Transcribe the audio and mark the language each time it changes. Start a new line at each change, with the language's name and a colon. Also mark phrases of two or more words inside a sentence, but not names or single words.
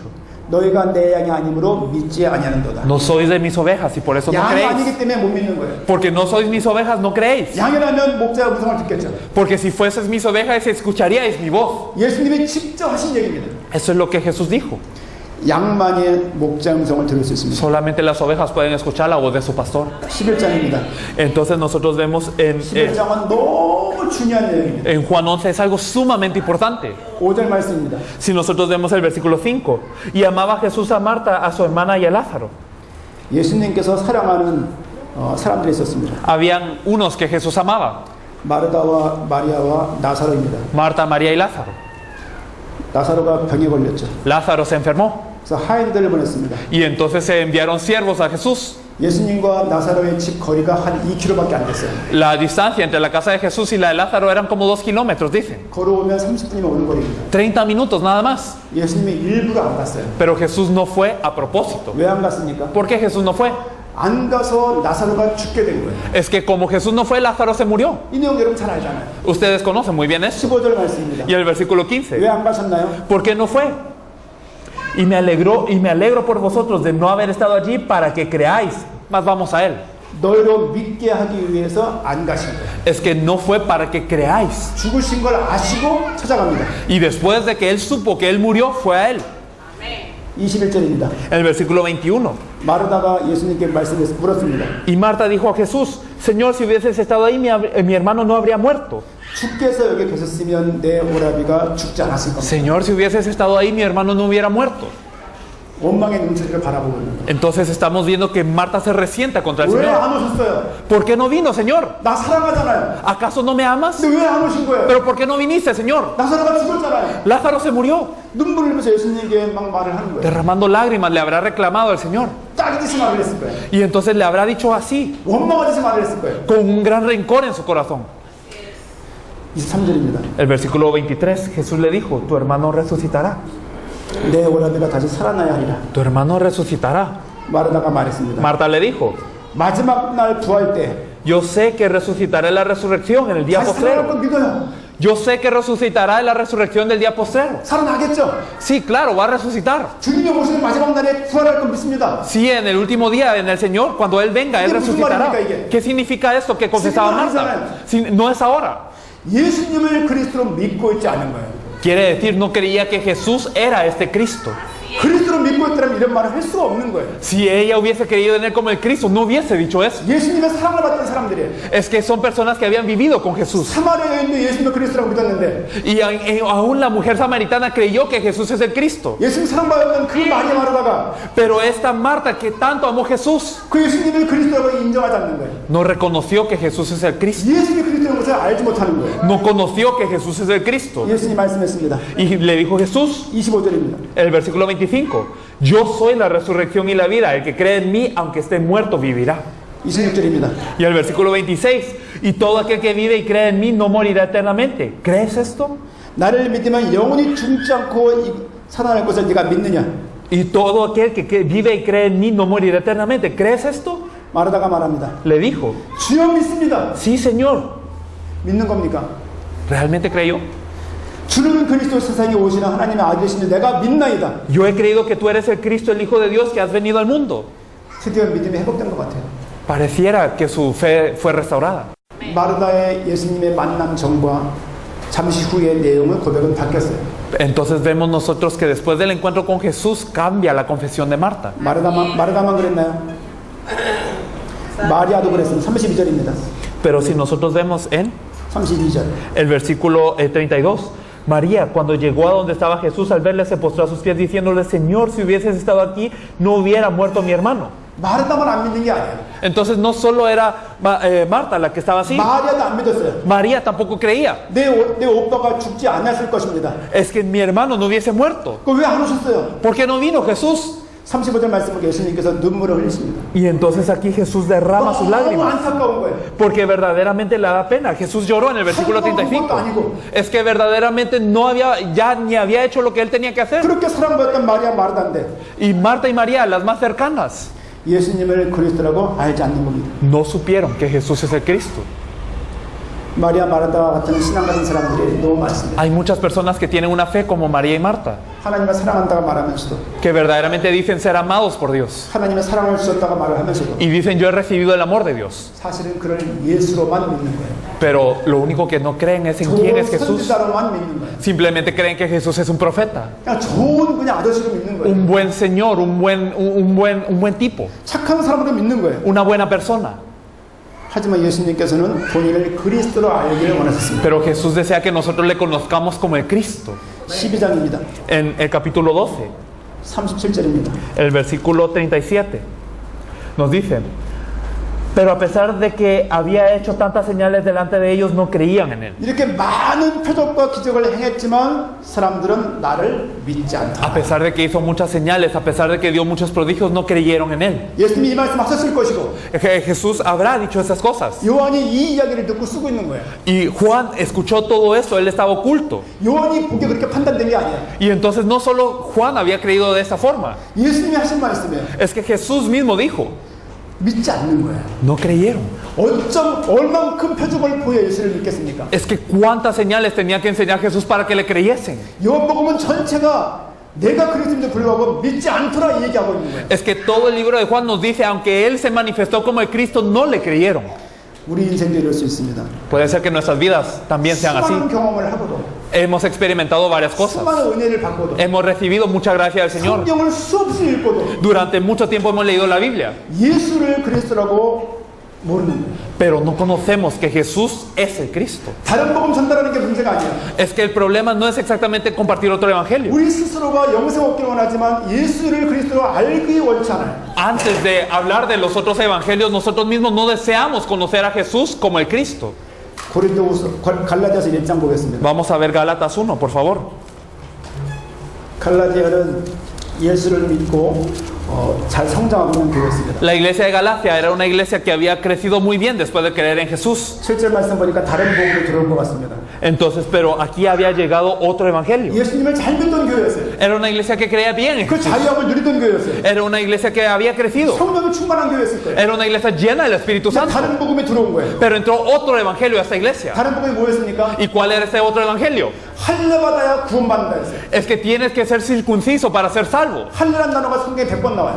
Korean: 너희가 내 양이 아니므로 믿지 아니하는도다.
Spanish: No sois de mis ovejas y por eso no
Korean: 양이
Spanish: creéis.
Korean: 아니기 때문에 못 믿는 거예요.
Spanish: Porque no sois mis ovejas, no creéis.
Korean: 양이라면 목자의 음성을 듣겠죠.
Spanish: Porque si fueses mis ovejas, escucharíais mi voz.
Korean: 예수님이 직접 하신 얘기입니다.
Spanish: Eso es lo que Jesús dijo.
Korean: 양만이 목자 음성을 들을 수 있습니다.
Spanish: Solamente las ovejas pueden escuchar la voz de su pastor.
Korean: 11장입니다.
Spanish: Entonces nosotros vemos
Korean: 11장은 너무 중요한 내용입니다.
Spanish: en Juan 11 es algo sumamente importante.
Korean: 5절 말씀입니다.
Spanish: Si nosotros vemos el versículo 5, y amaba Jesús a Marta, a su hermana y a Lázaro.
Korean: 예수님께서 사랑하는 사람들이 있었습니다.
Spanish: Habían unos que Jesús amaba:
Korean: 마르다와 마리아와 나사로입니다.
Spanish: Marta, María y Lázaro.
Korean: 나사로가 병에 걸렸죠.
Spanish: Lázaro se enfermó
Korean: 그래서 하인들을 보냈습니다.
Spanish: y entonces se enviaron siervos a Jesús.
Korean: 예수님과 나사로의 집 거리가 한 2km밖에 안 됐어요.
Spanish: La distancia entre la casa de Jesús y la de Lázaro eran como 2 kilómetros, dicen.
Korean: 걸어오면 30분이면 오는 거리입니다.
Spanish: 30 minutos nada más.
Korean: 예수님이 일부러 안 갔어요.
Spanish: Pero Jesús no fue a propósito.
Korean: 왜 안 갔습니까?
Spanish: ¿Por qué Jesús no fue?
Korean: 안 가서 나사로가 죽게 된 거예요.
Spanish: Es que como Jesús no fue, Lázaro se murió.
Korean: 이 내용 여러분 잘 알잖아요.
Spanish: Ustedes conocen muy bien eso.
Korean: 15절 말씀입니다.
Spanish: Y el versículo 15.
Korean: 왜 안 가셨나요?
Spanish: ¿Por qué no fue? Y me alegro por vosotros de no haber estado allí para que creáis. Mas vamos a él.
Korean: 너희로 믿게 하기 위해서 안 가신 거예요.
Spanish: Es que no fue para que creáis.
Korean: 죽으신 걸 아시고 찾아갑니다.
Spanish: Y después de que él supo que él murió, fue a él.
Korean: 21절입니다.
Spanish: El versículo 21.
Korean: 마르다가 예수님께 말씀해서 물었습니다.
Spanish: Y Marta dijo a Jesús: Señor, si hubieses estado ahí, mi hermano no habría muerto.
Korean: 주께서 여기 계셨으면 내 오라비가 죽지 않았을 겁니다.
Spanish: Señor, si hubieses estado ahí, mi hermano no hubiera muerto.
Korean: 원망의 눈초리를 바라보고 있는 거예요.
Spanish: Entonces estamos viendo que Marta se resienta contra el
Korean: 왜
Spanish: Señor.
Korean: 안 오셨어요?
Spanish: ¿Por qué no vino, Señor?
Korean: 나 사랑하잖아요.
Spanish: ¿Acaso no me amas?
Korean: 근데 왜 안 오신 거예요?
Spanish: ¿Pero por qué no viniste, Señor?
Korean: 나사로가 죽었잖아요.
Spanish: Lázaro se murió.
Korean: 눈물 흘리면서 예수님께 막 말을 하는 거예요.
Spanish: Derramando lágrimas le habrá reclamado al Señor.
Korean: 따르듯이 말을 했을 거예요.
Spanish: Y entonces le habrá dicho así,
Korean: 원망하듯이 말을 했을 거예요.
Spanish: con un gran rencor en su corazón.
Korean: 23절입니다.
Spanish: El versículo 23, Jesús le dijo, tu hermano resucitará.
Korean: 내 오라비가 다시 살아나야 하리라.
Spanish: Tu hermano resucitará.
Korean: 마르다가 말했습니다.
Spanish: Marta le dijo,
Korean: 마지막 날 부활 때
Spanish: yo sé que resucitará en la resurrección, en el día
Korean: 다시 살아날
Spanish: postrero.
Korean: 걸 믿어요.
Spanish: Yo sé que resucitará en la resurrección del día postrero.
Korean: 살아나겠죠.
Spanish: Sí, claro, va a resucitar.
Korean: 주님이 오시는 마지막 날에 부활할 걸 믿습니다.
Spanish: Sí, en el último día, en el Señor, cuando Él venga, Él ¿Qué resucitará. significa? ¿Qué significa esto que confesaba Marta? Sí, no es ahora.
Korean: 예수님을 그리스도로 믿고 있지 않은 거예요.
Spanish: Quiere decir, no creía que Jesús era este Cristo.
Korean: 그리스도로 믿고 있다면 이런 말을 할 수가 없는 거예요.
Spanish: Si ella hubiese creído en Él como el Cristo, no hubiese dicho eso.
Korean: 예수님의 사랑을 받던 사람들이에요.
Spanish: Es que son personas que habían vivido con Jesús.
Korean: 사마리아 여인도 예수님을 그리스도라고 믿었는데
Spanish: Y aún la mujer samaritana creyó que Jesús es el Cristo.
Korean: 예수님 사랑받았던 그 마리아 마르다가
Spanish: Pero esta Marta, que tanto amó a Jesús,
Korean: 그 예수님을 그리스도라고 인정하지 않는 거예요.
Spanish: no reconoció que Jesús es el Cristo.
Korean: 예수님이 그리스도라는 것을 알지 못하는 거예요.
Spanish: No conoció que Jesús es el Cristo.
Korean: 예수님 말씀했습니다.
Spanish: Y le dijo Jesús,
Korean: 25절입니다.
Spanish: el versículo 25, yo soy la resurrección y la vida, el que cree en mí, aunque esté muerto, vivirá.
Korean: 26절입니다.
Spanish: Y el versículo 26, y todo aquel que vive y cree en mí no morirá eternamente. ¿Crees esto?
Korean: 나를 믿으면 영원히 죽지 않고 살아날 것을 네가 믿느냐?
Spanish: Y todo aquel que vive y cree en mí no morirá eternamente. ¿Crees esto?
Korean: 마르다가 말합니다.
Spanish: Le dijo,
Korean: 주여 믿습니다.
Spanish: sí, Señor.
Korean: 믿는 겁니까?
Spanish: ¿Realmente creyó?
Korean: 주는 그리스도 세상에 오시는 하나님의 아들이시니 내가 믿나이다.
Spanish: Yo he creído que tú eres el Cristo, el Hijo de Dios, que has venido al mundo.
Korean: 드디어 믿음이 회복된 것 같아요.
Spanish: Pareciera que su fe fue restaurada.
Korean: 마르다의 예수님의 만남 전과 잠시 후의 내용을 고백은 바뀌었어요.
Spanish: Entonces vemos nosotros que después del encuentro con Jesús cambia la confesión de Marta.
Korean: 마르다만 그랬나요? 마리아도 그랬습니다. 32절입니다.
Spanish: Pero si nosotros vemos en
Korean: 32절.
Spanish: el versículo 32, María, cuando llegó a donde estaba Jesús, al verle se postró a sus pies diciéndole, Señor, si hubieses estado aquí, no hubiera muerto mi hermano.
Korean: 마르다만 안 믿는 게 아니에요.
Spanish: Entonces no solo era Marta la que estaba así,
Korean: 마리아도 안 믿었어요.
Spanish: María tampoco creía.
Korean: 내 오빠가 죽지 않았을 것입니다.
Spanish: Es que mi hermano no hubiese muerto.
Korean: 그 왜 안 오셨어요?
Spanish: ¿Por qué no vino Jesús?
Korean: 35절 말씀을 예수님께서 눈물을 흘리십니다.
Spanish: Y entonces aquí Jesús derrama sus
Korean: 너무
Spanish: lágrimas.
Korean: 안타까운 거예요.
Spanish: Porque verdaderamente le da pena. Jesús lloró en el versículo 35. Es que verdaderamente no había, ya ni había hecho lo que él tenía que hacer.
Korean: 그렇게 사랑받았던 마리아 마르다인데
Spanish: Y Marta y María, las más cercanas,
Korean: 예수님을 그리스도라고 알지 않는 겁니다.
Spanish: no supieron que Jesús es el Cristo.
Korean: 마리아 마르다와 같은 신앙 가진 사람들이 너무 많습니다.
Spanish: Hay muchas personas que tienen una fe como María y Marta,
Korean: 하나님을 사랑한다고 말하면서도
Spanish: que verdaderamente dicen ser amados por Dios.
Korean: 하나님의 사랑을 주셨다고 말을 하면서도
Spanish: Y dicen yo he recibido el amor de Dios.
Korean: 사실은 그를 예수로만 믿는 거예요.
Spanish: Pero lo único que no creen es en quién es Jesús.
Korean: 선지자로만 믿는 거예요.
Spanish: Simplemente creen que Jesús es un profeta,
Korean: 그냥 좋은 그냥 아저씨로 믿는 거예요.
Spanish: un buen señor, un buen tipo,
Korean: 착한 사람으로 믿는 거예요.
Spanish: una buena persona.
Korean: 하지만 예수님께서는 본인을 그리스도로 알기를 원하셨습니다.
Spanish: Pero Jesús desea que nosotros le conozcamos como el Cristo.
Korean: 12장입니다.
Spanish: En el capítulo 12,
Korean: 37절입니다.
Spanish: el versículo 37, nos dice, pero a pesar de que había hecho tantas señales delante de ellos, no creían en él.
Korean: 이렇게 많은 표적과 기적을 행했지만 사람들은 나를 믿지 않다.
Spanish: A pesar de que hizo muchas señales, a pesar de que dio muchos prodigios, no creyeron en él.
Korean: 예수님이 이 말씀 하셨을 것이고
Spanish: Jesús habrá dicho esas cosas.
Korean: 요한이 이 이야기를 듣고 쓰고 있는 거예요.
Spanish: Y Juan escuchó todo esto, él estaba oculto.
Korean: 요한이 보기에 그렇게 판단된 게 아니에요.
Spanish: Y entonces no solo Juan había creído de esta forma,
Korean: 예수님이 하신 말씀이에요.
Spanish: es que Jesús mismo dijo,
Korean: 믿지 않는 거예요.
Spanish: no creyeron.
Korean: 얼만큼 표적을 보여 예수를 믿겠습니까?
Spanish: Es que cuántas señales tenía que enseñar Jesús para que le creyesen.
Korean: 요한복음은 전체가 내가 그리스도인데 불구하고 믿지 않더라 이 얘기하고 있는 거예요.
Spanish: Es que todo el libro de Juan nos dice, aunque él se manifestó como el Cristo, no le creyeron.
Korean: 우리 인생도 이럴 수 있습니다.
Spanish: Puede ser que nuestras vidas también sean así.
Korean: 수많은 경험을 하고도
Spanish: Hemos experimentado varias cosas.
Korean: 수많은 은혜를 받고도
Spanish: Hemos recibido mucha gracia del Señor.
Korean: 성경을 수없이 읽고도
Spanish: Durante mucho tiempo hemos leído la Biblia,
Korean: 예수를 그리스도라고 모르는 거예요.
Spanish: pero no conocemos que Jesús es el Cristo.
Korean: 다른 복음 전달하는 게 문제가 아니에요.
Spanish: Es que el problema no es exactamente compartir otro evangelio.
Korean: 우리 스스로가 영생 얻기를 원하지만 예수를 그리스도로 알기 원치 않아요.
Spanish: Antes de hablar de los otros evangelios, nosotros mismos no deseamos conocer a Jesús como el Cristo.
Korean: 갈라디아서 1장 보겠습니다.
Spanish: Vamos a ver Gálatas 1, por favor.
Korean: 갈라디아는 예수를 믿고 잘 성장하고 있는 교회였습니다.
Spanish: La iglesia de Galacia era una iglesia que había crecido muy bien después de creer en Jesús.
Korean: 7절 말씀 보니까 다른 복음으로 들어온 것 같습니다.
Spanish: Entonces, pero aquí había llegado otro evangelio.
Korean: 예수님을 잘 믿던 교회였어요.
Spanish: Era una iglesia que creía bien en
Korean: 그
Spanish: Jesús.
Korean: 자유함을 누리던 교회였어요.
Spanish: Era una iglesia que había crecido.
Korean: 성령이 충만한 교회였을 거예요.
Spanish: Era una iglesia llena del Espíritu Santo.
Korean: 다른 복음에 들어온 거예요.
Spanish: Pero entró otro evangelio a esta iglesia.
Korean: 다른 복음이 뭐였습니까?
Spanish: ¿Y cuál era ese otro evangelio?
Korean: 할례받아야 구원받는다 했어요.
Spanish: Es que tienes que ser circunciso para ser salvo.
Korean: 할례란 단어가 성경에 100번 나와요.